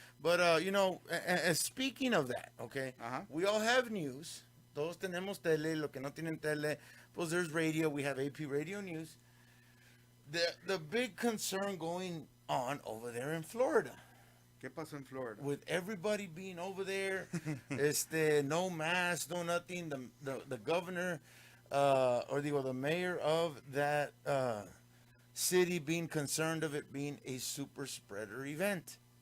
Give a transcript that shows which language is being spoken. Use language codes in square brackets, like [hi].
[en] But speaking of that, okay, we all have news. [es] Todos tenemos tele. Lo que no tienen tele, pues [en] there's radio. We have AP Radio News. The big concern going on over there in Florida. [es] ¿Qué pasó en Florida? [en] With everybody being over there, no mask, no nothing. The governor, the mayor of that city being concerned of it being a super spreader event.